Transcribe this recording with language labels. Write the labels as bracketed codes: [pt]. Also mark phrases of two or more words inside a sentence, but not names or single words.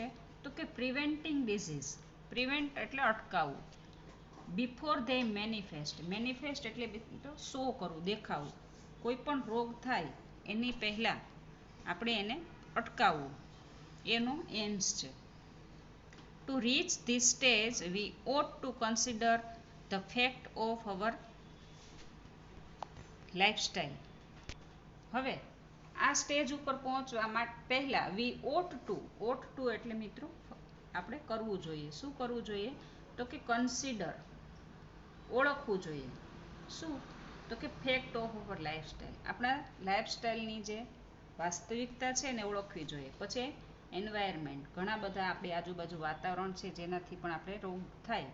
[gu] તો કે [en] preventing disease, [gu] પ્રિવેન્ટ એટલે અટકાવવું, [en] before they manifest, [gu] મેનિફેસ્ટ એટલે શો કરવું, દેખાવું, કોઈ પણ રોગ થાય એની પહેલાં આપણે એને અટકાવવું, એનો એમ્સ છે. [en] To reach this stage, we ought to consider the fact of our lifestyle. [gu] હવે આ સ્ટેજ ઉપર પહોંચવા પહેલાં [en] we ought to [gu] એટલે મિત્રો આપણે કરવું જોઈએ. શું કરવું જોઈએ? તો કે કન્સિડર, ઓળખવું જોઈએ. શું? તો કે [en] fact of our lifestyle, [gu] આપણા લાઈફસ્ટાઈલની જે વાસ્તવિકતા છે એને ઓળખવી જોઈએ. પછી એન્વાયરમેન્ટ, ઘણા બધા આપણી આજુબાજુ વાતાવરણ છે જેનાથી પણ આપણે રોગ થાય.